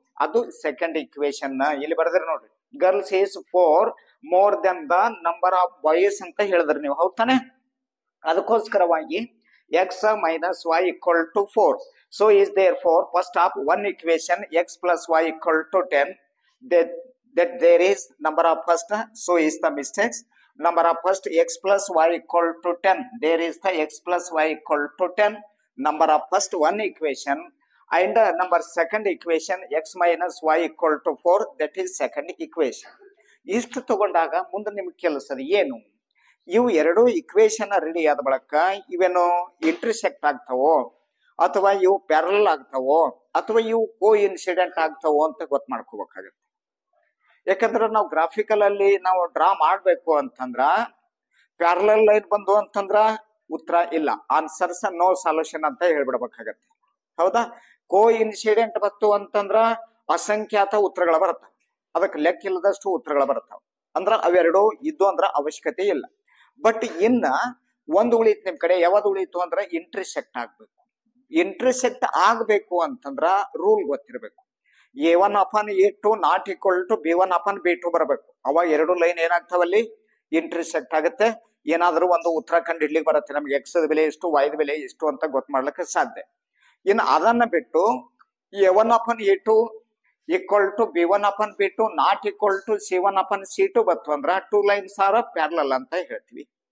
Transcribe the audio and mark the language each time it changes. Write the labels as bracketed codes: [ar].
[kn] ಅದು second equation. ಇಲ್ಲಿ ಬರೆದ್ರೆ ನೋಡ್ರಿ, [en] girls is 4 more than the number of boys [kn] ಅಂತ ಹೇಳಿದ್ರಿ ನೀವು, ಹೌದಾನೆ? ಅದಕ್ಕೋಸ್ಕರವಾಗಿ X minus Y equal to 4. [en] So is there for first of one equation x plus y equal to 10. that there is number of first, so is the mistakes. Number of first x plus y equal to 10. There is the x plus y equal to 10. Number of first one equation and number second equation x minus y equal to 4. That is second equation. [kn] ಇಷ್ಟು ತಗೊಂಡಾಗ ಮುಂದೆ ನಿಮ್ಗೆ ಕೆಲಸದ ಏನು, ಇವು ಎರಡು equation ready ಆದ ಬಳಿಕ ಇವೇನು ಇಂಟರ್ಸೆಕ್ಟ್ ಆಗ್ತಾವೋ ಅಥವಾ ಇವು ಪ್ಯಾರಲಲ್ ಆಗ್ತಾವೋ ಅಥವಾ ಇವು ಕೋ ಇನ್ಸಿಡೆಂಟ್ ಆಗ್ತಾವೋ ಅಂತ ಗೊತ್ತು ಮಾಡ್ಕೋಬೇಕಾಗತ್ತೆ. ಯಾಕಂದ್ರೆ ನಾವು ಗ್ರಾಫಿಕಲ್ ಅಲ್ಲಿ ನಾವು ಡ್ರಾ ಮಾಡ್ಬೇಕು ಅಂತಂದ್ರ ಪ್ಯಾರಲಲ್ ಲೈನ್ ಬಂದು ಅಂತಂದ್ರ ಉತ್ತರ ಇಲ್ಲ, [en] answers no solution [kn] ಅಂತ ಹೇಳ್ಬಿಡ್ಬೇಕಾಗತ್ತೆ, ಹೌದಾ? ಕೋ ಇನ್ಸಿಡೆಂಟ್ ಬತ್ತು ಅಂತಂದ್ರ ಅಸಂಖ್ಯಾತ ಉತ್ತರಗಳು ಬರುತ್ತಾವ, ಅದಕ್ಕೆ ಲೆಕ್ಕ ಇಲ್ಲದಷ್ಟು ಉತ್ತರಗಳು ಬರ್ತಾವ. ಅಂದ್ರ ಅವೆರಡು ಇದ್ದು ಅಂದ್ರ ಅವಶ್ಯಕತೆ ಇಲ್ಲ. ಬಟ್ ಇನ್ನ ಒಂದು ಉಳಿತು ನಿಮ್ ಕಡೆ, ಯಾವ್ದು ಉಳಿತು ಅಂದ್ರ ಇಂಟರ್ಸೆಕ್ಟ್ ಆಗ್ಬೇಕು. ಇಂಟರ್ಸೆಕ್ಟ್ ಆಗ್ಬೇಕು ಅಂತಂದ್ರ ರೂಲ್ ಗೊತ್ತಿರ್ಬೇಕು. A1 upon A2 not equal to B1 upon B2 ಬರಬೇಕು. ಅವಾಗ ಎರಡು ಲೈನ್ ಏನಾಗ್ತಾವಲ್ಲಿ ಇಂಟರ್ಸೆಕ್ಟ್ ಆಗುತ್ತೆ. ಏನಾದ್ರೂ ಒಂದು ಉತ್ತರ ಕಂಡು ಹಿಡ್ಲಿಕ್ಕೆ ಬರುತ್ತೆ, ನಮ್ಗೆ ಎಕ್ಸ್ ಬೆಲೆ ಎಷ್ಟು ವೈ ಬೆಲೆ ಎಷ್ಟು ಅಂತ ಗೊತ್ತು ಮಾಡ್ಲಿಕ್ಕೆ ಸಾಧ್ಯ. ಇನ್ನು ಅದನ್ನ ಬಿಟ್ಟು A1 upon A2 equal to B1 upon B2 not equal to C1 upon C2 ಬತ್ತು ಅಂದ್ರ [en] two lines are parallel [kn] ಅಂತ ಹೇಳ್ತೀವಿ.